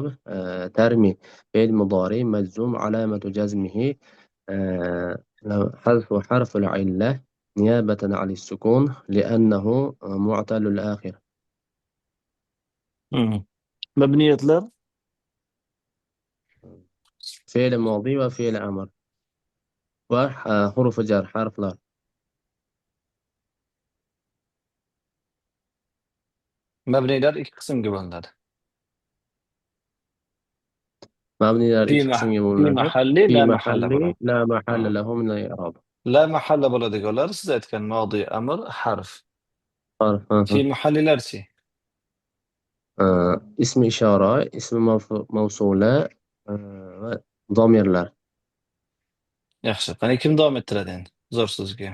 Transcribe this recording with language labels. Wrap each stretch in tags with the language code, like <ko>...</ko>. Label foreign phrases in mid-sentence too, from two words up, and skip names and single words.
<ar>ترمي فعل مضارع مجزوم علامة جزمه حذف حرف العلة نيابة عن السكون لأنه معتل الآخر. مبنية لر فعل ماضي وفعل أمر وحروف جر حرف لر.</ar> <uz>mabniylar ikki qismga bo'linadi. مبنيlar ikki qismga bo'linadi.</uz> <ar>في محل لا محل له من الإعراب.</ar> <uz>La mahalla bo'ladiganlar siz aytgan modi, amr, harf. Fi mahallilarchi? Ism ishora, ism mavsula va domirlar. Yaxshi. Qani kim davom ettiradi endi? Zo'r sizga.</uz>